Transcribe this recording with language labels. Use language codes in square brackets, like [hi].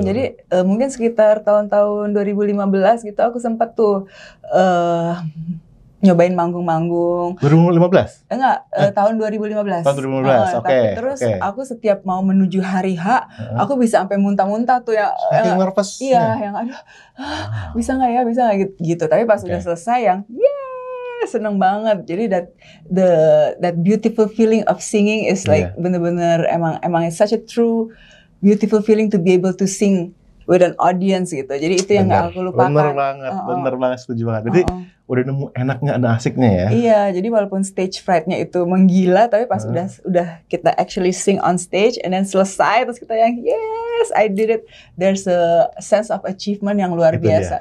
[id] Jadi mungkin sekitar tahun-tahun 2015 gitu aku sempat tuh nyobain manggung-manggung. 2015? Enggak, tahun 2015. Tahun 2015, oke. Tapi terus aku setiap mau menuju hari H, aku bisa sampai muntah-muntah tuh ya. Saking nervous. Iya, yang aduh, bisa nggak ya, gitu. Tapi pas udah selesai yang, seneng banget. Jadi [en] that beautiful feeling of singing is like [id] bener-bener emang [en] it's such a true beautiful feeling to be able to sing with an audience [id] gitu. Jadi itu yang nggak aku lupakan. Bener banget, setuju banget. Jadi udah nemu enaknya, ada asiknya ya. Iya, jadi walaupun stage fright-nya itu menggila, tapi pas udah kita [en] actually sing on stage and then [id] selesai, terus kita yang [en] yes, I did it. There's a sense of achievement [id] yang luar biasa.